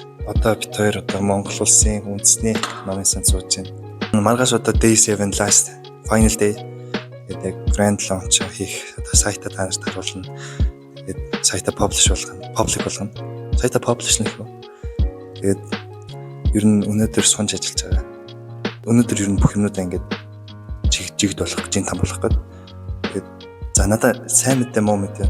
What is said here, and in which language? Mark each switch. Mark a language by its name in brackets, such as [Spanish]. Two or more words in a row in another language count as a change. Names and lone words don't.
[Mongolian] Одоо бид хоёр одоо Монгол улсын үндэсний номын сан сууж байна. Маргааш одоо [English] day 7 last final day [Mongolian] гэдэг [English] grand launch [Mongolian] хийх одоо сайтаа та нарт харуулна. Тэгээд сайтаа public болгоно. Сайтаа publish нэх үү. Тэгээд ер нь өнөөдөр сунж ажиллаж байгаа. Өнөөдөр ер нь бүх юмудаа ингээд жигд болох гэж там болох гэдэг. Тэгээд за надаа сайн мэдээ муу мэдээ.